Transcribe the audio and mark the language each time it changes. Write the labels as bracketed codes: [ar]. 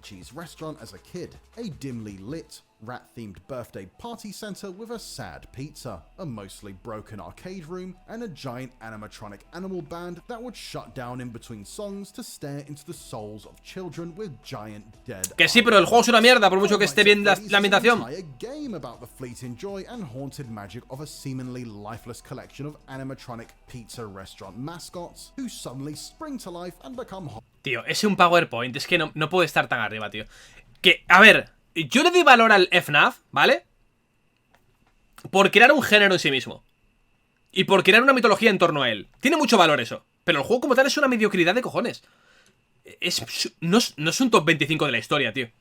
[en] Cheese restaurant as a kid. A dimly lit, rat-themed birthday party center with a sad pizza, a mostly broken arcade room, and a giant animatronic animal band that would shut down in between songs to stare into the souls of children with giant dead [es] Que sí, pero el juego es una mierda, por mucho que esté bien la ambientación. [en] A game about the fleeting joy and haunted magic of a seemingly lifeless collection of animatronic pizza restaurant mascots who suddenly spring to life and become hot. [es] Tío, es un PowerPoint, es que no puede estar tan arriba, tío. Que, a ver, yo le doy valor al FNAF, ¿vale? Por crear un género en sí mismo. Y por crear una mitología en torno a él. Tiene mucho valor eso. Pero el juego como tal es una mediocridad de cojones. No es un top 25 de la historia, tío.